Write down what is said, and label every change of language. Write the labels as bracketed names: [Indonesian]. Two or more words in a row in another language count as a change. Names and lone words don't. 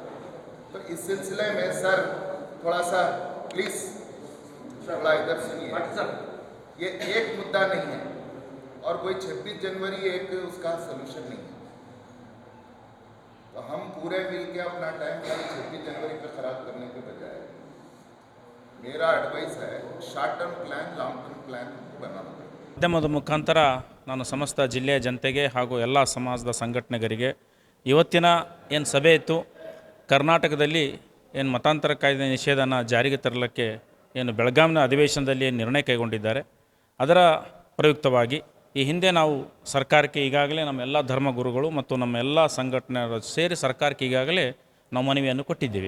[Hindi] तो इस सिलसिले में सर थोड़ा सा प्लीज थोड़ा इधर सुनिए। ये एक मुद्दा नहीं है और कोई 26 जनवरी एक उसका सोल्यूशन नहीं है। तो हम पूरे मिल के अपना टाइम खाली 26 जनवरी पे खराब करने के बजाय मेरा एडवाइस है [English] short term plan long term plan [Hindi] बनाना। [Kannada] ಮಾಧ್ಯಮದ ಮುಖಾಂತರ ನಾನು ಸಮಸ್ತ ಜಿಲ್ಲೆಯ ಜನತೆಗೆ ಹಾಗೂ ಎಲ್ಲ ಸಮಾಜದ ಸಂಘಟನೆಗರಿಗೆ ಇವತ್ತಿನ ಏನು ಸಭೆ ಇತ್ತು, ಕರ್ನಾಟಕದಲ್ಲಿ ಏನು ಮತಾಂತರ ಕಾಯ್ದೆ ನಿಷೇಧನ ಜಾರಿಗೆ ತರಲಿಕ್ಕೆ ಏನು ಬೆಳಗಾವಿನ ಅಧಿವೇಶನದಲ್ಲಿ ಏನು ನಿರ್ಣಯ ಕೈಗೊಂಡಿದ್ದಾರೆ, ಅದರ ಪ್ರಯುಕ್ತವಾಗಿ ಈ ಹಿಂದೆ ನಾವು ಸರ್ಕಾರಕ್ಕೆ ಈಗಾಗಲೇ ನಮ್ಮ ಎಲ್ಲ ಧರ್ಮಗುರುಗಳು ಮತ್ತು ನಮ್ಮ ಎಲ್ಲ ಸಂಘಟನೆಗಳು ಸೇರಿ ಸರ್ಕಾರಕ್ಕೆ ಈಗಾಗಲೇ ನಾವು ಮನವಿಯನ್ನು ಕೊಟ್ಟಿದ್ದೀವಿ.